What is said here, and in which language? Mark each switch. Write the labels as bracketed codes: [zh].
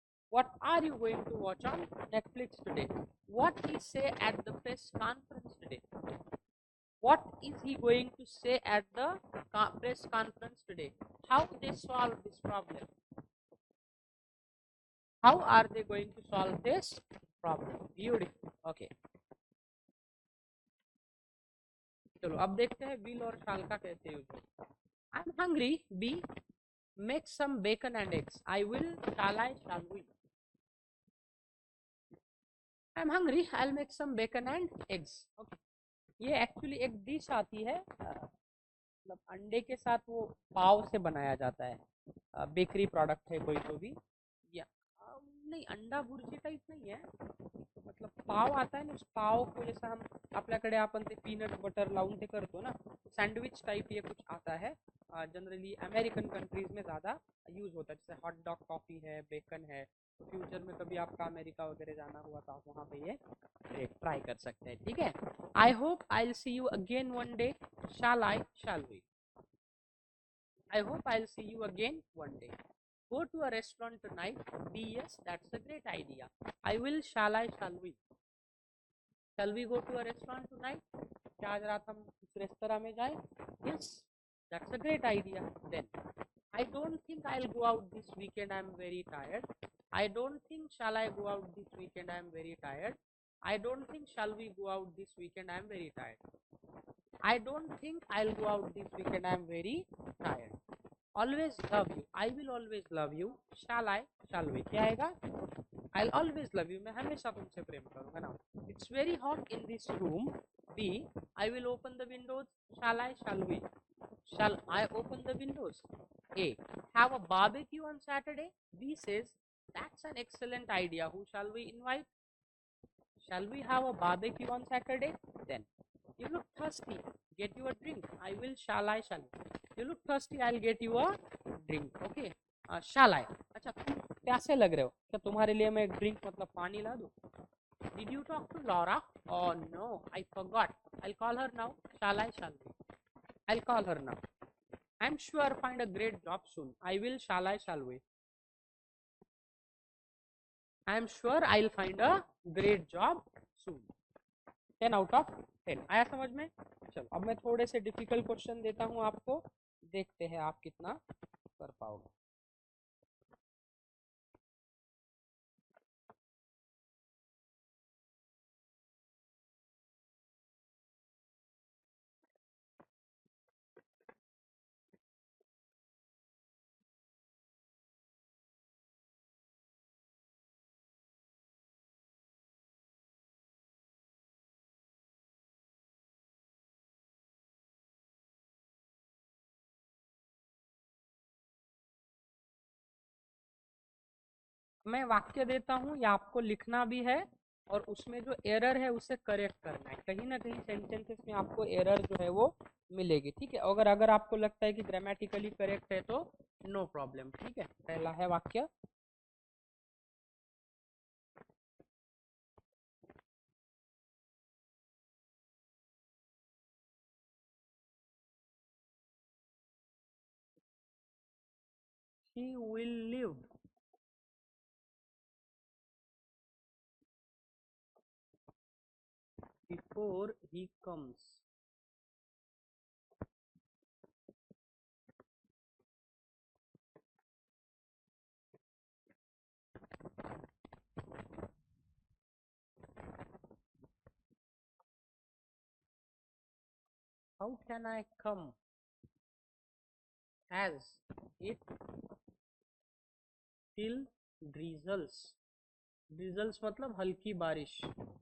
[en] What are you going to watch on Netflix today? What he say at the press conference today? What is he going to say at the press conference today? How they solve this problem? How are they going to solve this problem? Beautiful. Okay. [hi] चलो अब देखते हैं will और shall का कैसे use होता है. [en] I'm hungry. B. Make some bacon and eggs. I will. Shall I? Shall we? I'm hungry. I'll make some bacon and eggs. Okay. [hi] ये एक्चुअली एक डिश आती है, मतलब अंडे के साथ वो पाव से बनाया जाता है, बेकरी प्रोडक्ट है कोई तो भी, या नहीं, अंडा भुर्जी टाइप नहीं है, मतलब पाव आता है ना, उस पाव को जैसा हम [mr] आपल्याकडे आपण ते पीनट बटर लावून ते करतो ना, [hi] सैंडविच टाइप ये कुछ आता है। जनरली अमेरिकन कंट्रीज में ज़्यादा यूज़ होता है, जैसे हॉट डॉग कॉफ़ी है, बेकन है। तो फ्यूचर में कभी आपका अमेरिका वगैरह जाना हुआ तो आप वहाँ पे ये ट्राई कर सकते हैं, ठीक है। [en] I hope I will see you again one day. Shall I? Shall we? I hope I'll see you again one day. Go to a restaurant tonight. B. Yes, that's a great idea. I will. Shall I? Shall we? Shall we go to a restaurant tonight? [hi] क्या आज रात हम इस restaurant में जाए? [en] Yes, that's a great idea. Then I don't think I'll go out this weekend. I'm very tired. I don't think shall I go out this weekend. I'm very tired. I don't think shall we go out this weekend. I'm very tired. I don't think I'll go out this weekend. I'm very tired. Always love you. I will always love you. Shall I? Shall we? [hi] क्या आएगा? [en] I'll always love you. [hi] मैं हमेशा तुमसे प्रेम करूँगा ना. [en] It's very hot in this room. B. I will open the windows. Shall I? Shall we? Shall I open the windows? A. Have a barbecue on Saturday. B says that's an excellent idea. Who shall we invite? Shall we have a barbecue on Saturday? Then you look thirsty. Get you a drink. I will. Shall I? Shall we? You look thirsty. I'll get you a drink. Okay. Shall I? [hi] अच्छा, तुम प्यासे लग रहे हो क्या? तुम्हारे लिए मैं एक ड्रिंक मतलब पानी ला दूं? [en] Did you talk to Laura? Oh no, I forgot. I'll call her now. Shall I? Shall we? I'll call her now. I'm sure find a great job soon. I will. Shall I? Shall we? I'm sure I'll find a great job soon. [hi] 10 out of 10 आया समझ में? चलो अब मैं थोड़े से difficult question देता हूँ आपको, देखते हैं आप कितना कर पाओगे। मैं वाक्य देता हूँ या आपको लिखना भी है, और उसमें जो एरर है उसे करेक्ट करना है। कहीं ना कहीं सेंटेंसेस में आपको एरर जो है वो मिलेगी, ठीक है। अगर अगर आपको लगता है कि ग्रामेटिकली करेक्ट है तो नो प्रॉब्लम, ठीक है। पहला है वाक्य, [en] he will live before he comes. How can I come as it still drizzles? [hi] drizzles मतलब हल्की बारिश।